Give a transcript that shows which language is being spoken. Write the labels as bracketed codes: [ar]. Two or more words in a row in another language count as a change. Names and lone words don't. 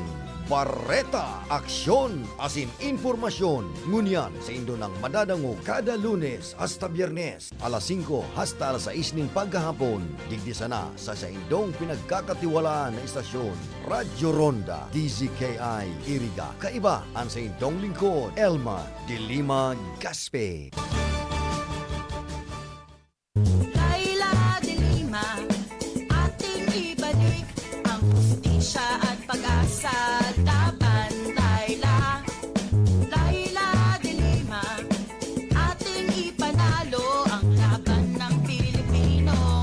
[bik] Bareta Aksyon, asin informasyon, ngunyan sa indo ng madadango kada Lunes hasta Biyernes, alas 5 hasta alas 6 ng paghahapon, digdi sana sa indong pinagkakatiwalaan na istasyon, Radyo Ronda, DZKI, Iriga. Kaiba ang sa indong lingkod, Elma de Lima Gaspe. [tl] Laila de Lima, ating ibalik ang hustisya at pag-asa. Laban, Laila. Laila de Lima, ating ipanalo ang laban ng Pilipino.